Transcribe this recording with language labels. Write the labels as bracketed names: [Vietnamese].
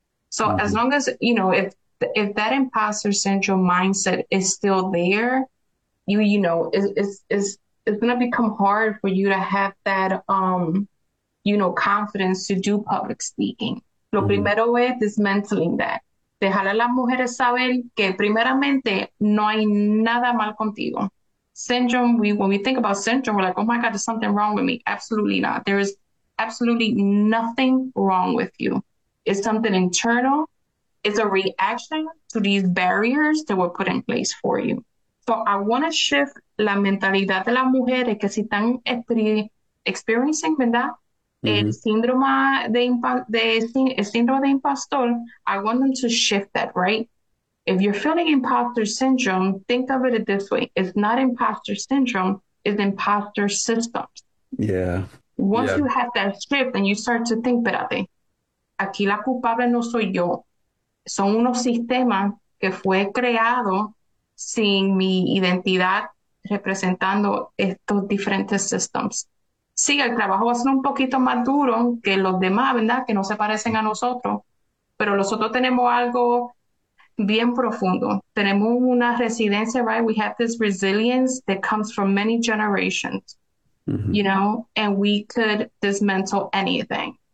[English] So as long as, if that imposter syndrome mindset is still there, it's gonna become hard for you to have that confidence to do public speaking. [Spanish] Lo primero es [English] dismantling that. [Spanish] Dejar a las mujeres saber que primeramente no hay nada mal contigo. [English] Syndrome, when we think about syndrome, we're like, oh my God, there's something wrong with me. Absolutely not. There is absolutely nothing wrong with you. It's something internal. It's a reaction to these barriers that were put in place for you. So I want to shift [Spanish] la mentalidad de las mujeres que si están experiencing, ¿verdad? El síndrome de impostor, [English] I want them to shift that, right? If you're feeling imposter syndrome, think of it this way. It's not imposter syndrome, it's imposter systems. Once you have that shift and you start to think, [Spanish] espérate, aquí la culpable no soy yo. Son unos sistemas que fue creado sin mi identidad representando estos diferentes systems. Sí, el trabajo va a ser un poquito más duro que los demás, ¿verdad? Que no se parecen a nosotros, pero nosotros tenemos algo bien profundo. Tenemos una resiliencia, right? [English] We have this resilience that comes from many generations, and we could dismantle anything.